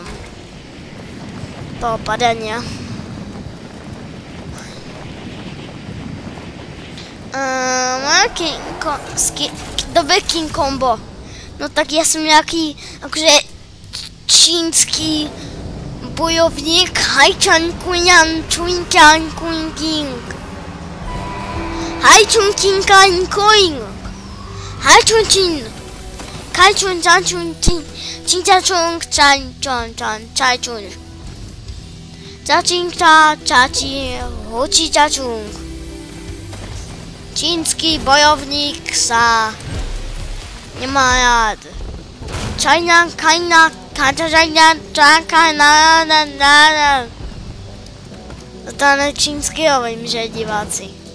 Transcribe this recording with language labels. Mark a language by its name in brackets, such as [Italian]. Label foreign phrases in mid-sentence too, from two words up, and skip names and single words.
[Slovak] Toho padania. Dobre King Combo. No tak ja som nejaký akože čínsky bojovník. Hajčan Kuyan Chun Chan Kun King. Hajčun King Kan Koing. Hajčun Chin. Kaichun Chan Chun Chin. Chin Chan Chung Chan Chan Chan Chai Chun. Čačing ča, čači, hoči čačung. Čínsky bojovník sa nemá rád. Čajna, kajna, kačačajna, čakajna, to je čínsky, hovorím, že diváci.